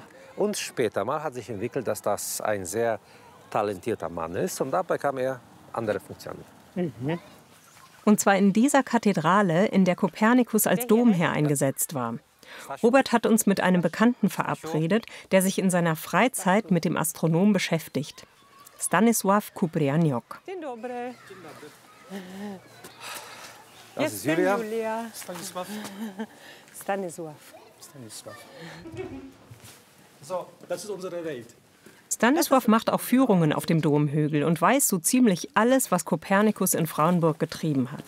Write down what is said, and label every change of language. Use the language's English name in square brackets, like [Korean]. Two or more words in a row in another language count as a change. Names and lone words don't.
[German] Und später mal hat sich entwickelt, dass das ein sehr talentierter Mann ist. Und da bekam er andere Funktionen. Und zwar in dieser Kathedrale, in der Kopernikus als Domherr eingesetzt war. Robert hat uns mit einem Bekannten verabredet, der sich in seiner Freizeit mit dem Astronom beschäftigt. Stanisław Kuprianiok. [Polish] Dzień dobry. [German] Das ist Julia. Julia. Stanisław. Stanisław. So, das ist unsere Welt. Stanisław macht auch Führungen auf dem Domhügel und weiß so ziemlich alles, was Kopernikus in Frauenburg getrieben hat.